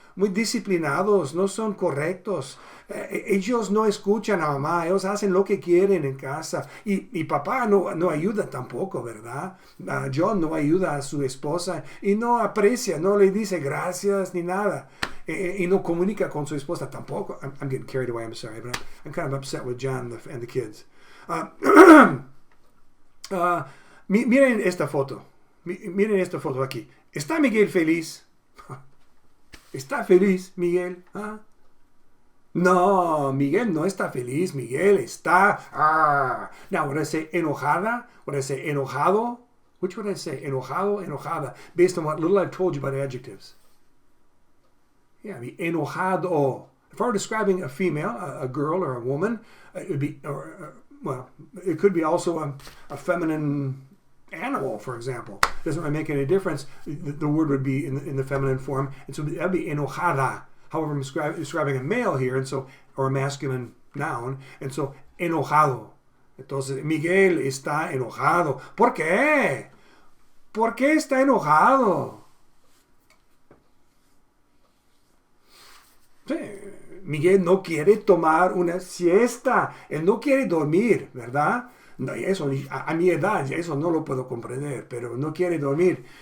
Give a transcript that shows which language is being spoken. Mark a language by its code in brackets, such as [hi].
[es] Muy disciplinados, no son correctos. Ellos no escuchan a mamá, ellos hacen lo que quieren en casa. Y papá no ayuda tampoco, ¿verdad? John no ayuda a su esposa y no aprecia, no le dice gracias ni nada. Y no comunica con su esposa tampoco. [en] I'm getting carried away, I'm sorry, but I'm kind of upset with John and the kids. [es] Miren esta foto. Miren esta foto aquí. ¿Está Miguel feliz? ¿Está feliz, Miguel? No, Miguel no está feliz. Miguel está... [en] Now, would I say enojada? Would I say enojado? Which would I say? Enojado, enojada. Based on what little I've told you about adjectives. Yeah, be enojado. If I were describing a female, a girl or a woman, it would be... it could be also a feminine... animal, for example. Doesn't really make any difference. The word would be in the feminine form, and so that would be enojada. However, I'm describing a male here, and so, or a masculine noun, and so enojado. [es] Entonces, Miguel está enojado. ¿Por qué? ¿Por qué está enojado? Sí, Miguel no quiere tomar una siesta. Él no quiere dormir, ¿verdad? No, eso, a mi edad, eso no lo puedo comprender, pero no quiere dormir.